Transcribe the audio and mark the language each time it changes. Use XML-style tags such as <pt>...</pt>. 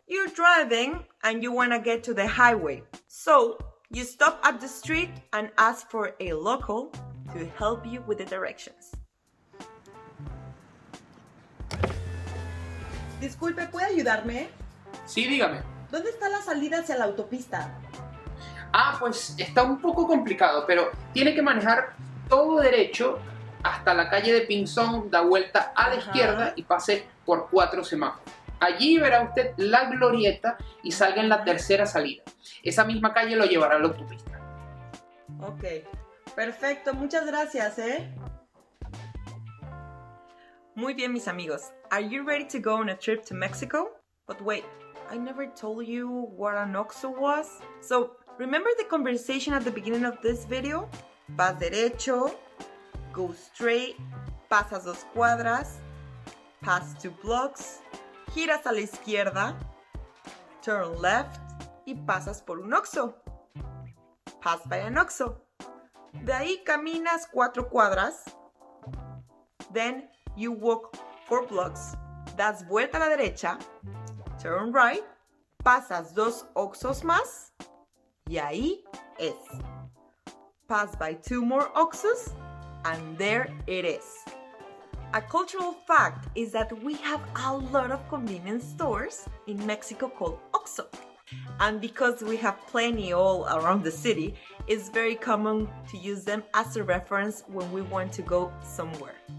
<en>You're driving and you want to get to the highway. So, you stop at the street and ask for a local to help you with the directions.</en> <es>Disculpe, ¿puede ayudarme? Sí, dígame. ¿Dónde está la salida hacia la autopista? Pues está un poco complicado, pero tiene que manejar todo derecho hasta la calle de Pinzón, da vuelta a la izquierda y pase por 4 semáforos. Allí verá usted la glorieta y salga en la tercera salida. Esa misma calle lo llevará a la autopista. Ok, perfecto, muchas gracias, Muy bien, mis amigos.</es> <en>Are you ready to go on a trip to Mexico? But wait, I never told you what an OXXO was. So, remember the conversation at the beginning of this video?</en> <es>Vas derecho,</es> <en>go straight,</en> <es>pasas 2 cuadras,</es> <en>pass 2 blocks,</en> <es>giras a la izquierda,</es> <en>turn left</en> <es>y pasas por un OXXO.</es> <en>Pass by an OXXO.</en> <es>De ahí caminas 4 cuadras,</es> <en>then you walk 4 blocks,</en> <es>das vuelta a la derecha,</es> <en>turn right,</en> <es>pasas 2 OXXOs más y ahí es.</es> <en>Pass by 2 more OXXOs and there it is. A cultural fact is that we have a lot of convenience stores in Mexico called OXXO. And because we have plenty all around the city, it's very common to use them as a reference when we want to go somewhere.</en>